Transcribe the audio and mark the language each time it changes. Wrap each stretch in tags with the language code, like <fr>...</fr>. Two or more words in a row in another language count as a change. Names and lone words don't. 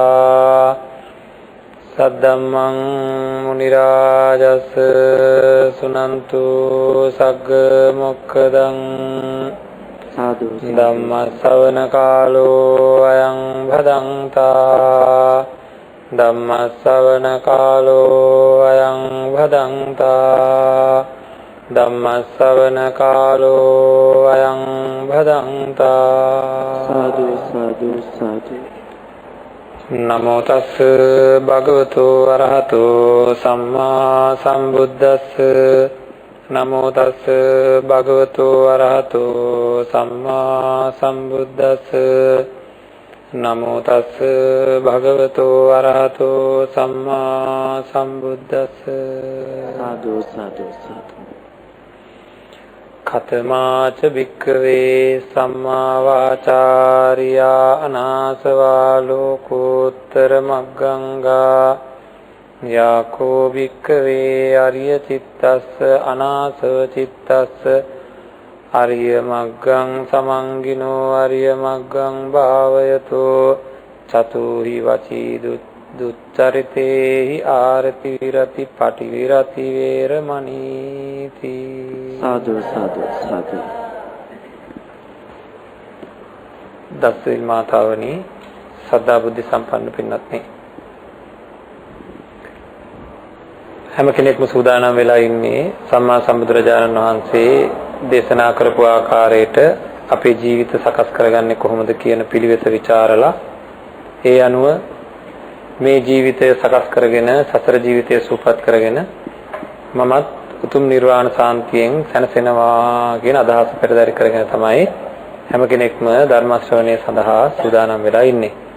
<pi>सद्धम्मं मुनिराजस् सुनन्तु सग्गमोक्खदं धम्मश्रवणकालो अयं भदन्ता धम्मश्रवणकालो अयं भदन्ता धम्मश्रवणकालो अयं भदन्ता साधु साधु साधु। नमो तस् भगवतो अरहतो सम्मा सम्बुद्धस्स नमो तस् भगवतो अरहतो सम्मा सम्बुद्धस्स नमो तस् भगवतो अरहतो सम्मा सम्बुद्धस्स साधु साधु साधु। खतमाच भिक्खवे सम्मा वाचार्या अनासवा लोकोत्तरमग्गंगा याको भिक्खवे आर्य चित्तस्स अनासव चित्तस्स आर्यमग्गं समंगिनो आर्यमग्गं भावयतो चतुहि वची दुच्चरिते हि आरति विरति पटि विरति वेरमणीति। साधु साधु साधु।</pi> <si>දස්විල් මාතාවනි සද්ධා බුද්ධ සම්පන්න පින්වත්නි හැම කෙනෙක්ම සූදානම් වෙලා ඉන්නේ සම්මා සම්බුදුරජාණන් වහන්සේ දේශනා කරපු ආකාරයට අපේ ජීවිත සකස් කරගන්නේ කොහොමද කියන පිළිවෙත ਵਿਚාරලා ඒ අනුව මේ ජීවිතය සකස් කරගෙන සසර ජීවිතය සූපපත් කරගෙන මමත් උතුම් නිර්වාණ සාන්තියෙන් සැනසෙනවා කියන අදහස පෙරදරි කරගෙන තමයි හැම කෙනෙක්ම ධර්ම ශ්‍රවණය සඳහා සූදානම් වෙලා ඉන්නේ.</si>